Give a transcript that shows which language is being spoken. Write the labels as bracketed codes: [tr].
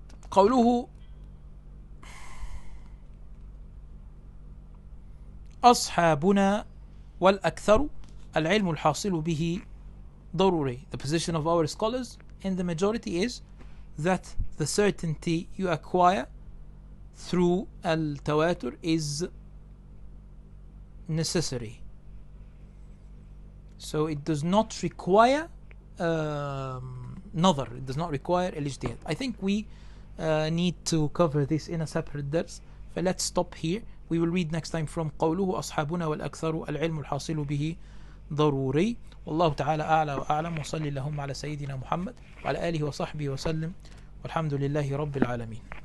[ar] قوله أصحابنا والأكثر العلم الحاصل به ضروري. [en] The position of our scholars in the majority is that the certainty you acquire through al-tawatur is necessary. So it does not require nazar. It does not require al-ijtihad. I think we need to cover this in a separate dars. So let's stop here. We will read next time from [ar] قوله أصحابنا والأكثر العلم الحاصل به ضروري. والله تعالى أعلى وأعلم وصلي اللهم على سيدنا محمد وعلى آله وصحبه وسلم والحمد لله رب العالمين.